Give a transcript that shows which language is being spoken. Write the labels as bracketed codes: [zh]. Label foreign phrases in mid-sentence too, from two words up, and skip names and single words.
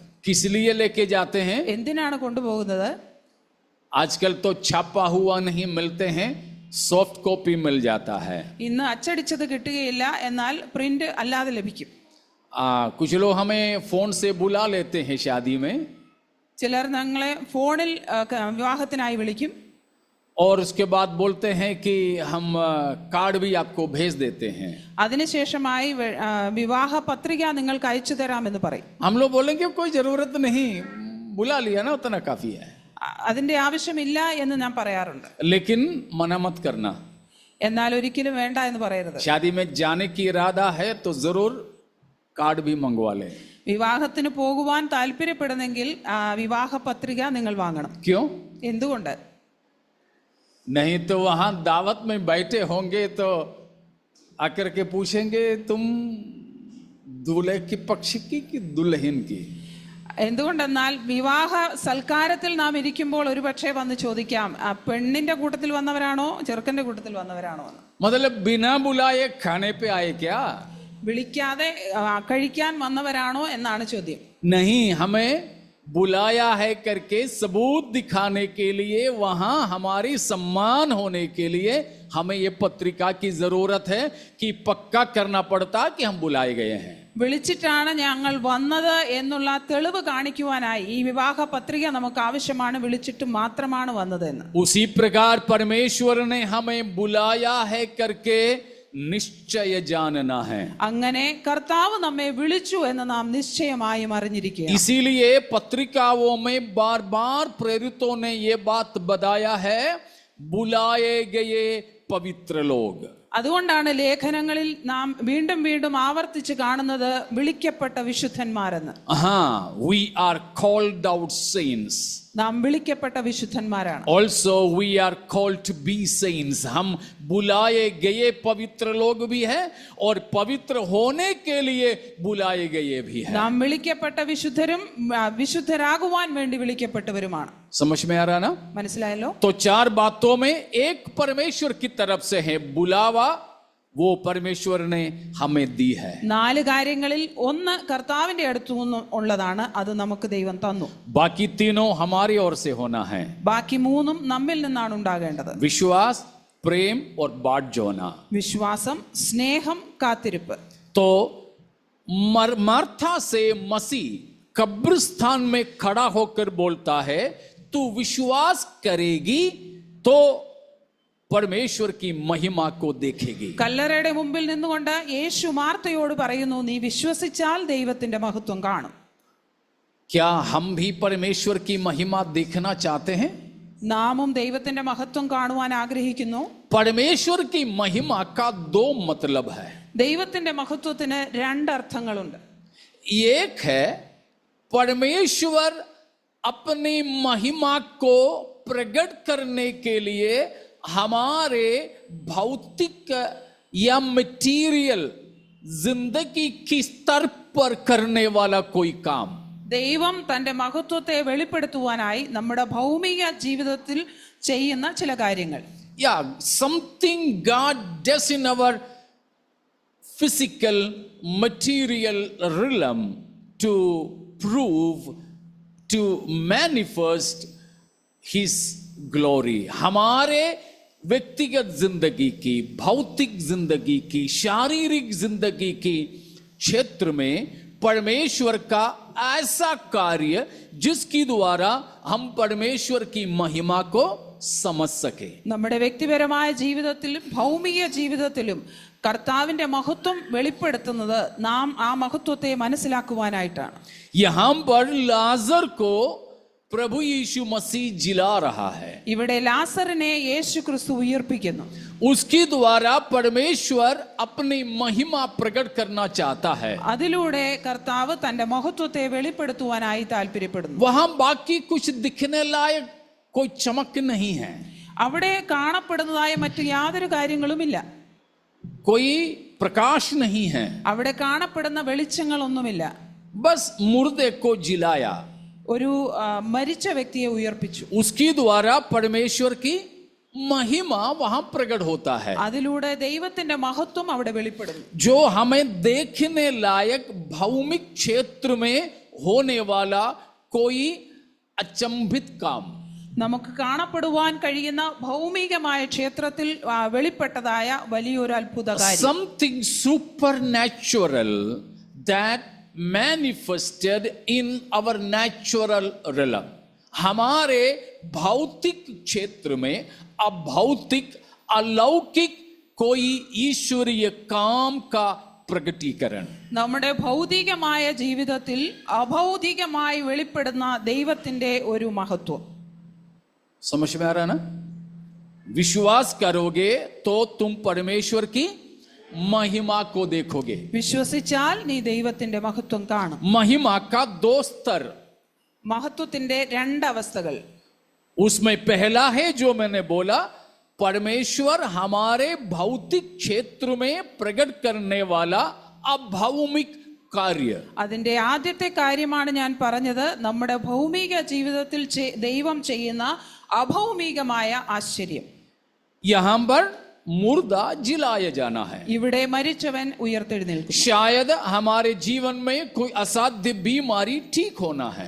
[hi] किस लिए लेके जाते हैं? [ml] എന്തിനാണ് കൊണ്ടുപോകുന്നത്? [hi] आजकल तो छापा हुआ नहीं मिलते हैं, [en] soft copy [hi] मिल जाता है। [ml] ഇന്ന് അച്ചടിച്ചത് കിട്ടുകയില്ല, എന്നാൽ പ്രിന്റ് അല്ലാതെ ലഭിക്കും. [hi] कुछ लोग हमें फोन से बुला लेते हैं शादी में, [ml] ചിലർ ഞങ്ങളെ ഫോണിൽ വിവാഹത്തിനായി വിളിക്കും. [hi] और उसके बाद बोलते हैं कि हम कार्ड भी आपको भेज देते हैं। [ml] അതിനുശേഷമായി വിവാഹ പത്രിക നിങ്ങൾക്ക് അയച്ചു തരാമെന്ന് പറയും. [hi] हम लोग बोलेंगे कोई जरूरत नहीं, बुला लिया ना उतना काफी है। [ml] അതിന്റെ ആവശ്യമില്ല എന്ന് ഞാൻ പറയാറുണ്ട്. [hi] लेकिन मना मत करना, [ml] എന്നാൽ ഒരിക്കലും വേണ്ട എന്ന് പറയരുത്. [hi] शादी में जाने की इरादा है तो जरूर कार्ड भी मंगवा ले। [ml] വിവാഹത്തിന് പോകുവാൻ താല്പര്യപ്പെടുന്നെങ്കിൽ വിവാഹ പത്രിക നിങ്ങൾ വാങ്ങണം. [hi] क्यों? [ml] എന്തുകൊണ്ട്? [hi] नहीं तो वहां दावत में बैठे होंगे तो आकर के पूछेंगे तुम दूल्हे की पक्ष की कि दुल्हन की। [ml] എന്തുകൊണ്ടെന്നാൽ വിവാഹ സൽക്കാരത്തിൽ നാം ഇരിക്കുമ്പോൾ ഒരു പക്ഷേ വന്ന് ചോദിക്കാം, പെണ്ണിന്റെ കൂട്ടത്തിൽ വന്നവരാണോ ചെറുക്കന്റെ കൂട്ടത്തിൽ വന്നവരാണോ എന്ന്. [hi] मतलब बिना बुलाए खाने पे आए क्या? [ml] വിളിക്കാതെ കഴിക്കാൻ വന്നവരാണോ എന്നാണ് ചോദ്യം. [hi] नहीं, हमें बुलाया है करके सबूत दिखाने के लिए, वहां हमारी सम्मान होने के लिए हमें ये पत्रिका की जरूरत है कि पक्का करना पड़ता कि हम बुलाए गए हैं। [ml] വിളിച്ചിട്ടാണ് ഞങ്ങൾ വന്നത് എന്നുള്ള തെളിവ് കാണിക്കുവാനായി ഈ വിവാഹ പത്രിക നമുക്ക് ആവശ്യമാണ്, വിളിച്ചിട്ട് മാത്രമാണ് വന്നതെന്ന്. [hi] उसी प्रकार परमेश्वर ने हमें बुलाया है करके निश्चय जानना है। [ml] അങ്ങനെ കർത്താവ് നമ്മെ വിളിച്ചു എന്ന് നാം നിശ്ചയമായും അറിഞ്ഞിരിക്കുക. [hi] इसीलिए पत्रिकाओं में बार बार प्रेरितों ने ये बात बताया है, बुलाए गए पवित्र लोग। [ml] അതുകൊണ്ടാണ് ലേഖനങ്ങളിൽ നാം വീണ്ടും വീണ്ടും ആവർത്തിച്ച് കാണുന്നത് വിളിക്കപ്പെട്ട വിശുദ്ധന്മാരെന്ന്. [en] We are called out saints. [ml] നാം വിളിക്കപ്പെട്ട വിശുദ്ധന്മാരാണ്. [en] Also we are called to be saints. [hi] हम बुलाए गए पवित्र लोग भी हैं और पवित्र होने के लिए बुलाए गए भी हैं. [ml] നാം വിളിക്കപ്പെട്ട വിശുദ്ധരും വിശുദ്ധരാകുവാൻ വേണ്ടി വിളിക്കപ്പെട്ടവരുമാണ്. [hi] समझ में आ रहा ना? [ml] മനസ്സിലായല്ലോ? [hi] तो 4 बातों में एक परमेश्वर की तरफ से है बुलावा, वो परमेश्वर ने हमें दी है. [ml] 4 കാര്യങ്ങളിൽ ഒന്ന് കർത്താവിന്റെ അടുത്തു നിന്ന് ഉള്ളതാണ്, അത് നമുക്ക് ദൈവം തന്നു. [hi] बाकी तीनों हमारी ओर से होना है. [ml] ബാക്കി 3ഉം നമ്മിൽ നിന്നാണ് ഉണ്ടാകേണ്ടത്. [hi] विश्वास, प्रेम और बाट जोना. [ml] വിശ്വാസം, സ്നേഹം, കാത്തിരിപ്പ്. [hi] तो मार्था से मसीह कब्रिस्तान में खड़ा होकर बोलता है, तू विश्वास करेगी तो परमेश्वर की महिमा को देखेगी. [ml] കല്ലറയുടെ മുമ്പിൽ നിന്നുകൊണ്ട് യേശു മാർത്തയോട് പറയുന്നു, നീ വിശ്വസിച്ചാൽ ദൈവത്തിന്റെ മഹത്വം കാണും. [hi] क्या हम भी परमेश्वर की महिमा देखना चाहते हैं? [ml] നാമും ദൈവത്തിന്റെ മഹത്വം കാണുവാൻ ആഗ്രഹിക്കുന്നു. [hi] परमेश्वर की महिमा का 2 मतलब है. [ml] ദൈവത്തിന്റെ മഹത്വത്തിന് 2 അർത്ഥങ്ങളുണ്ട്. [hi] एक है परमेश्वर अपनी महिमा को प्रकट करने के लिए हमारे भौतिक या मटेरियल जिंदगी की स्तर पर करने वाला कोई काम. [ml] ദൈവം തന്റെ മഹത്വത്തെ വെളിപ്പെടുത്തുവാനായി നമ്മുടെ ഭൗമിക ജീവിതത്തിൽ ചെയ്യുന്ന ചില കാര്യങ്ങൾ. [en] Yeah, something God does in our physical material realm to prove, to manifest His glory. [hi] हमारे व्यक्तिगत जिंदगी की, भौतिक जिंदगी की, शारीरिक जिंदगी की क्षेत्र में परमेश्वर का ऐसा कार्य जिसके द्वारा हम परमेश्वर की महिमा को समझ सके. [ml] നമ്മുടെ വ്യക്തിപരമായ ജീവിതത്തിലും ഭൗമിക ജീവിതത്തിലും കർത്താവിന്റെ മഹത്വം വെളിപ്പെടുത്തുന്നത് നാം ആ മഹത്വത്തെ മനസ്സിലാക്കുവാനായിട്ടാണ്. [hi] यहां पर लाजर को प्रभु यीशु मसीह जिला रहा है. [ml] ഇവിടെ ലാസറിനെ യേശു ക്രിസ്തു ഉയർപ്പിക്കുന്നു. [hi] उसके द्वारा परमेश्वर अपनी महिमा प्रकट करना चाहता है. [ml] അതിലൂടെ കർത്താവ് തന്റെ മഹത്വത്തെ വെളിപ്പെടുത്തുവാനായി താല്പര്യപ്പെടുന്നു. [hi] वहां बाकी कुछ दिखने लायक कोई चमक नहीं है, [ml] അവിടെ കാണപ്പെടുന്നതായ മറ്റു യാതൊരു കാര്യങ്ങളുമില്ല. [hi] कोई प्रकाश नहीं है. [ml] അവിടെ കാണപ്പെടുന്ന വെളിച്ചങ്ങളൊന്നുമില്ല. [hi] बस मुर्दे को जिलाया. [ml] ഒരു മരിച്ച വ്യക്തിയെ ഉയർപ്പിച്ചു. [hi] उसकी द्वारा परमेश्वर की महिमा वहां प्रकट होता है, [ml] അതിലൂടെ ദൈവത്തിന്റെ മഹത്വം അവിടെ വെളിപ്പെടുന്നു. [hi] जो हमें देखने लायक भौमिक क्षेत्र में होने वाला कोई अचंभित काम, [ml] നമുക്ക് കാണപ്പെടുവാൻ കഴിയുന്ന ഭൗമികമായ ക്ഷേത്രത്തിൽ വെളിപ്പെട്ടതായ വലിയൊരു അത്ഭുത കാര്യം, [en] something supernatural that manifested in our natural realm. [hi] हमारे भौतिक क्षेत्र में अभौतिक अलौकिक कोई ईश्वरीय काम का प्रकटीकरण, [ml] നമ്മുടെ ഭൗതികമായ ജീവിതത്തിൽ അഭൗതികമായി വെളിപ്പെടുന്ന ദൈവത്തിന്റെ ഒരു മഹത്വം. [hi] समझ में आ रहा है ना? विश्वास करोगे तो तुम परमेश्वर की महिमा को देखोगे. [ml] വിശ്വസിച്ചാൽ നീ ദൈവത്തിന്റെ മഹത്വം കാണും. [hi] महिमा का दो स्तर, [ml] മഹത്വത്തിന്റെ രണ്ടവസ്ഥകൾ. [hi] उसमें पहला है जो मैंने बोला, परमेश्वर हमारे भौतिक क्षेत्र में प्रकट करने वाला अभौमिक कार्य. [ml] അതിന്റെ ആദ്യത്തെ കാര്യമാണ് ഞാൻ പറഞ്ഞത്, നമ്മുടെ ഭൗമിക ജീവിതത്തിൽ ദൈവം ചെയ്യുന്ന അഭൗമികമായ ആശ്ചര്യം. [hi] यहां पर मुर्दा जिलाया जाना है. [ml] ഇവിടെ മരിച്ചവൻ ഉയർത്തെഴുന്നേൽക്കും. [hi] शायद हमारे जीवन में कोई असाध्य बीमारी ठीक होना है,